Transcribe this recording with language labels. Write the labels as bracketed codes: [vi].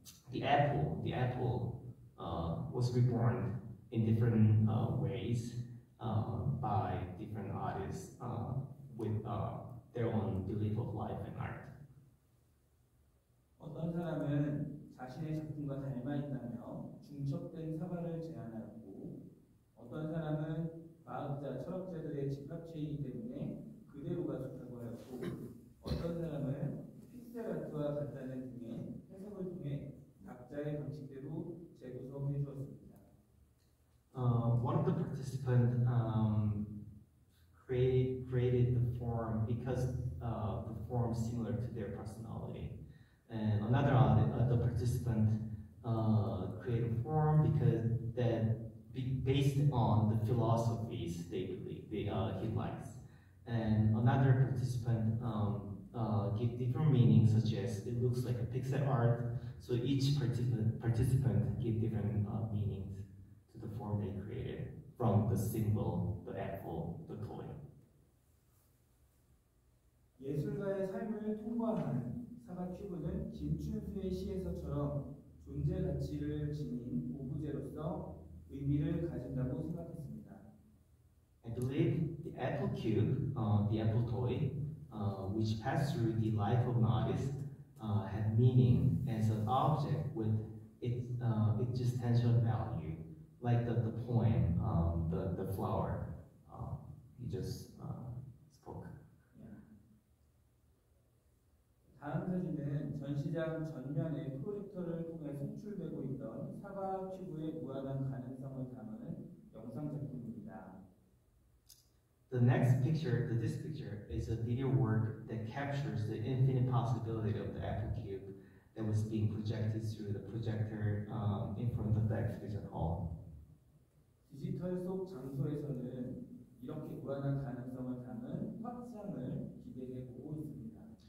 [en] The apple was reborn in different ways by different artists with their own belief of life and art. [ko] 어떤 사람은 자신의 작품과 닮아 있다며 중첩된 사과를 제안하였고, 어떤 사람은 과학자, 철학자들의 집합체이기 때문에 그대로가 좋다고 하였고, 어떤 사람은 픽셀 아트와 같다는 등의 해석을 통해 각자의 방식대로 재구성해 주었습니다. [en] One of of the participants created the form because the form is similar to their personality. And another of the participant created a form because based on the philosophies he likes. And another participant give different meanings, such as it looks like a pixel art. So each participant give different meanings to the form they created from the symbol, the apple, the toy. [ko] 예술가의 삶을 통과한 사과 큐브는 김춘수의 시에서처럼 존재 가치를 지닌 오브제로서 의미를 가진다고 생각했습니다. [en] I believe the apple cube, the apple toy, which passed through the life of an artist, had meaning as an object with its existential value, like the poem, the flower you just spoke. [ko] 다음 사진은 전시장 전면에 프로젝터를 통해 송출되고 있던 사과 큐브의 무한한 가능성을 담은 영상 작품입니다. [en] This picture is a video work that captures the infinite possibility of the apple cube that was being projected through the projector in front of the exhibition hall. [ko] 디지털 속 장소에서는 이렇게 무한한 가능성을 담은 확장을 기대해 보고 있습니다.